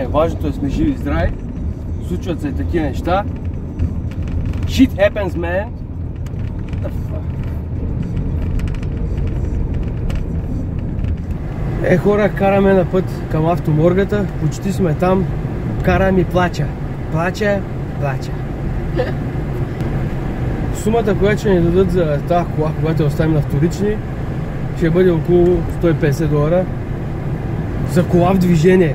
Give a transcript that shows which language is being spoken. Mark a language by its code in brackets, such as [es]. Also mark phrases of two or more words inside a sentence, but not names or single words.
[bg] Важното е сме живи и здрави. Случват се и такива неща. [en] Shit happens, man! [bg] Хора, караме на път към автоморгата. Почти сме там. Карам и плача. Плача. Сумата, която ще ни дадат за тази кола, когато я оставим на вторични, ще бъде около $150 за кола в движение.